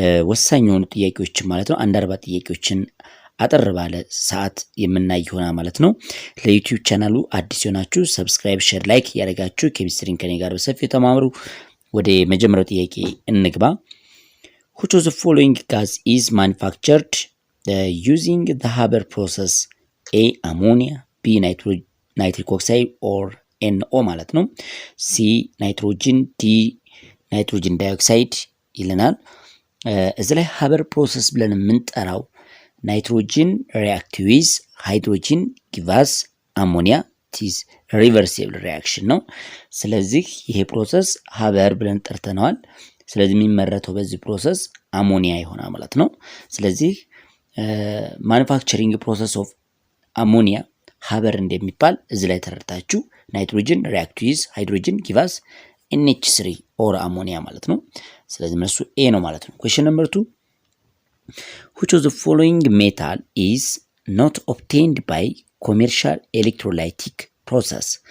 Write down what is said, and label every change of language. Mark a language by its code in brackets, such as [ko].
[am] ወሳኝ የሆኑ ጥያቄዎችን ማለት ነው። አንድ 40 ጥያቄዎችን አጠር ባለ ሰዓት የምናይ ይሆናል ማለት ነው። ለዩቲዩብ ቻናሉ አዲስ የሆናችሁ ሰብስክራይብ፣ ሼር፣ ላይክ ያደረጋችሁ ኬሚስትሪን ከኔ ጋር በሰፊው ተማምሩ። ወደ መጀመሪያው ጥያቄ እንግባ። [en] Which of the following gas is manufactured using the Haber process? A. Ammonia, B. Nitric oxide or NO [am] ማለት ነው። [en] C. Nitrogen, D. Nitrogen dioxide [am] ይለናል። እዚህ ላይ [en] Haber process [am] ብለን የምንጠራው [en] ናይትሮጂን react with hydrogen give us ammonia. it is reversible reaction [am] ነው። ስለዚህ ይሄ ፕሮሰስ Haber ብለን ጠርተነዋል። ስለዚህ የሚመረተው በዚህ ፕሮሰስ አሞኒያ ይሆናል ማለት ነው። ስለዚህ [en] ማኑፋክቸሪንግ ፕሮሰስ ኦፍ አሞኒያ ሀበር [am] እንደሚባል እዚህ ላይ ተረድታችሁ [en] ናይትሮጅን ሪአክት ዊዝ ሃይድሮጅን ጊቭ አስ NH3 ኦር አሞኒያ [am] ማለት ነው። ስለዚህ መልሱ ኤ ነው ማለት ነው። [en] ኩዌስችን ነምበር 2 which of the following metal is not obtained by commercial electrolytic process?